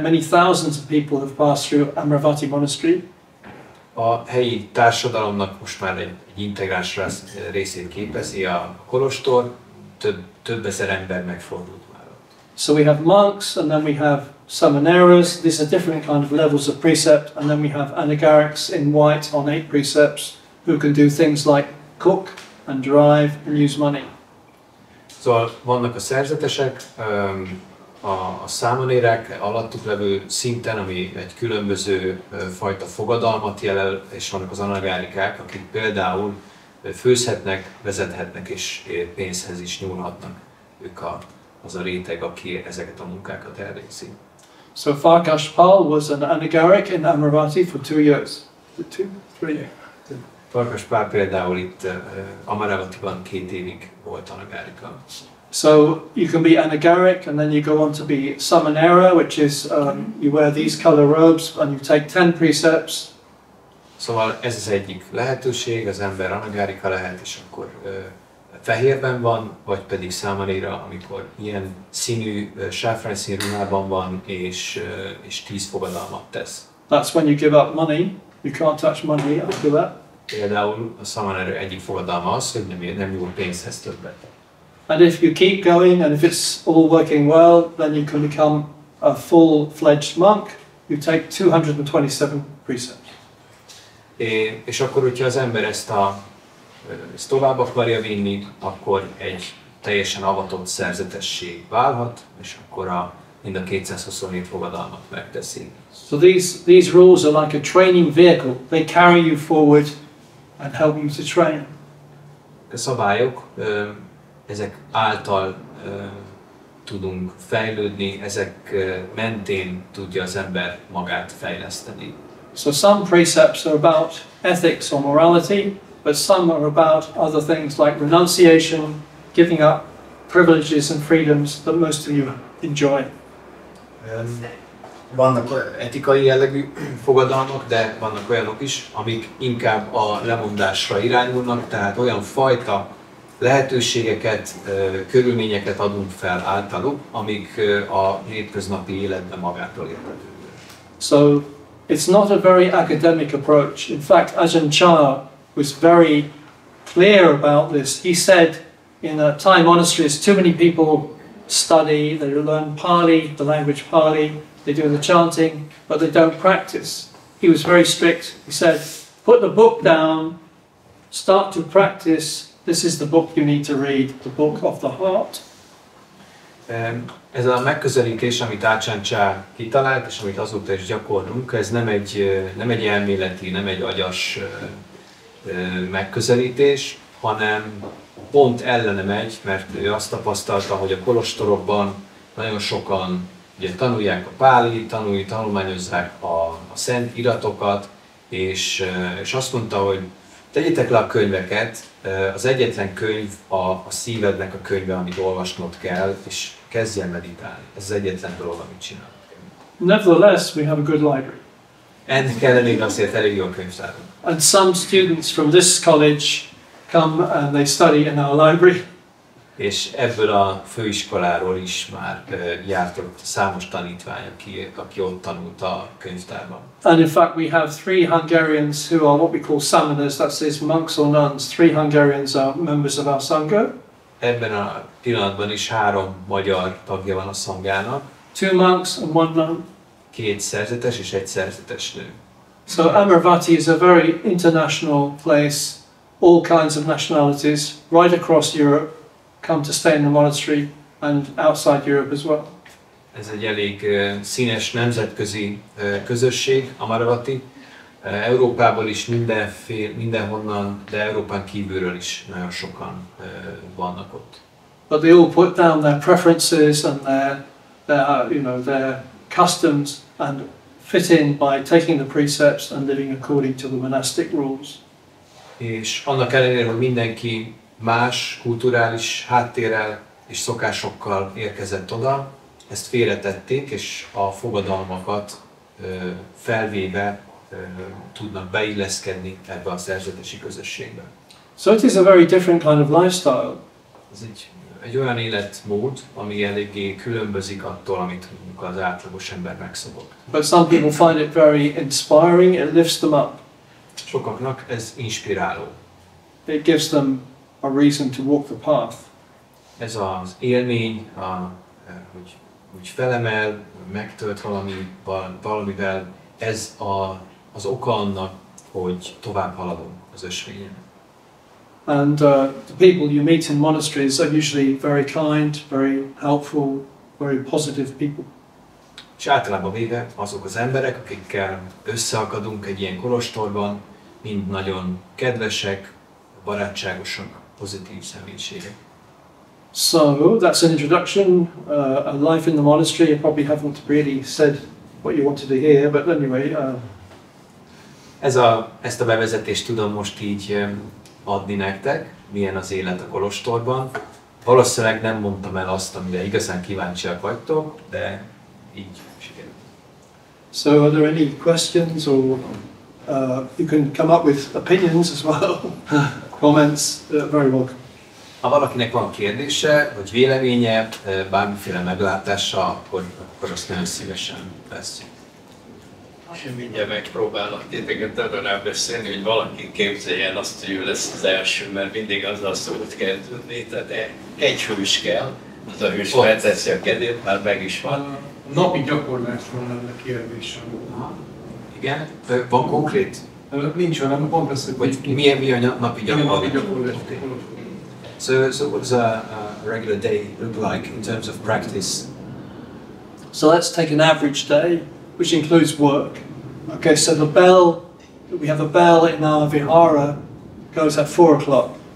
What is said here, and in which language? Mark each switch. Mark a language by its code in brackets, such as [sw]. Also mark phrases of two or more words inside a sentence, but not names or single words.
[en] Many thousands of people have passed through Amaravati Monastery. [hu] A helyi társadalomnak most már egy integráns részét képezi a kolostor, több ezer ember megfordult már ott. [en] So we have monks, and then we have samaneras. These are different kind of levels of precept, and then we have anagarics in white on 8 precepts who can do things like cook and drive and use money. [hu] Szóval vannak a szerzetesek, a számonérák alattuk levő szinten, ami egy különböző fajta fogadalmat jelöl, és vannak az anagárikák, akik például főzhetnek, vezethetnek és pénzhez is nyúlhatnak. Ők az a réteg, aki ezeket a munkákat elvégzi. [en] So Farkas Pál was an anagaric in Amaravati for 2 years. 3 years. [hu] Farkas Pál például itt Amaravatiban 2 évig volt anagárika. [en] So you can be anagaric and then you go on to be samanera, which is you wear these color robes and you take 10 precepts. [hu] Szóval ez az egyik lehetőség, az ember anagárika lehet, és akkor fehérben van, vagy pedig samanera, amikor ilyen színű, sáfrányszínű ruhában van, és 10 fogadalmat tesz. [en] That's when you give up money. You can't touch money after that. [hu] Például a samanera egyik fogadalma az, hogy nem nyúl pénzhez többet. [en] And if you keep going and if it's all working well, then you can become a full-fledged monk. You take 227 precepts. [hu] És akkor, hogyha az ember ezt tovább akarja vinni, akkor egy teljesen avatott szerzetessé válhat, és akkor mind a 227 fogadalmat megteszi. [en] So these rules are like a training vehicle. They carry you forward and help you to train. [hu] A szabályok, ezek által tudunk fejlődni, ezek mentén tudja az ember magát fejleszteni. [en] So some precepts are about ethics or morality, but some are about other things like renunciation, giving up privileges and freedoms that most of you enjoy. [hu] Vannak etikai jellegű fogadalmak, de vannak olyanok is, amik inkább a lemondásra irányulnak, tehát olyan fajta lehetőségeket, körülményeket adunk fel általuk, amik a hétköznapi életben magától értetődőek. [en] So it's not a very academic approach. In fact, Ajahn Chah was very clear about this. He said in Thai monasteries, too many people study, they learn Pali, the language Pali, they do the chanting, but they don't practice. He was very strict. He said, put the book down, start to practice. This is the book you need to read, the book of the heart. [hu] Ez a megközelítés, amit Ácsán Dhammanandó kitalált, és amit azóta is gyakorlunk, ez nem egy elméleti, nem egy agyas megközelítés, hanem pont ellene megy, mert ő azt tapasztalta, hogy a kolostorokban nagyon sokan ugye, tanulják a pálit, tanulmányozzák a szent iratokat, és azt mondta, hogy tegyétek le a könyveket, az egyetlen könyv a szívednek a könyve, amit olvasnod kell, és kezdj el meditálni. Ez az egyetlen dolog, amit csinálod. [en] Nevertheless, we have a good library. [hu] Ennek ellenére azért elég jó a könyvtárunk. [en] And some students from this college come and they study in our library. [hu] És ebből a főiskoláról is már járt ott számos tanítvány, aki ott tanult a könyvtárban. [en] And in fact we have 3 Hungarians who are what we call samanas, that is monks or nuns. 3 Hungarians are members of our Sangha. [hu] Ebben a pillanatban is 3 magyar tagja van a szangának. [en] 2 monks and 1 nun. [hu] 2 szerzetes és 1 szerzetes nő. [en] So Amaravati is a very international place. All kinds of nationalities right across Europe come to stay in the monastery and outside Europe as well. [hu] Ez egy elég színes nemzetközi közösség, Amaravati. Európából is mindenhonnan, de Európán kívülről is nagyon sokan vannak ott. [en] But they all put down their preferences and their customs and fit in by taking the precepts and living according to the monastic rules. [hu] És annak ellenére, hogy mindenki más kulturális háttérrel és szokásokkal érkezett oda, ezt félretették, és a fogadalmakat felvéve tudnak beilleszkedni ebbe a szerzetesi közösségbe. [en] So it is a very different kind of lifestyle. [hu] Ez egy olyan életmód, ami eléggé különbözik attól, amit az átlagos ember megszokott. [en] But some people find it very inspiring, it lifts them up. [hu] Sokaknak ez inspiráló. [en] It gives them a reason to walk the path. [hu] Ez az élmény, hogy felemel, megtölt valamivel, ez az oka annak, hogy tovább haladunk az ösvényen. [en] And the people you meet in monasteries are usually very kind, very helpful, very positive people. [hu] És általában véve azok az emberek, akikkel összeakadunk egy ilyen kolostorban, mind nagyon kedvesek, barátságosak, pozitív személyiségek. [en] So that's an introduction, a life in the monastery. You probably haven't really said what you wanted to hear, but anyway. [hu] Ezt a bevezetést tudom most így adni nektek, milyen az élet a kolostorban. Valószínűleg nem mondtam el azt, amire igazán kíváncsiak vagytok, de így sikerült. [en] So are there any questions, or you can come up with opinions as well, comments, very welcome. [hu] Ha valakinek van kérdése, vagy véleménye, bármiféle meglátása, akkor azt nagyon szívesen vesszük. Én mindjárt megpróbálok titeket arra rábeszélni, hogy valaki képzeljen azt, hogy ő lesz az első, mert mindig azzal szólt kezdődni, tehát egy hős kell, az a hős felteszi a kezét, már meg is van. Napi gyakorlásról lenne kérdésem. Igen? Van konkrét? Nincs velem, pont ezt, hogy mi a napi gyakorlás? [en] Okay. So what does a regular day look like in terms of practice? So let's take an average day, which includes work. Okay, so we have a bell in our vihara, goes at 4 o'clock.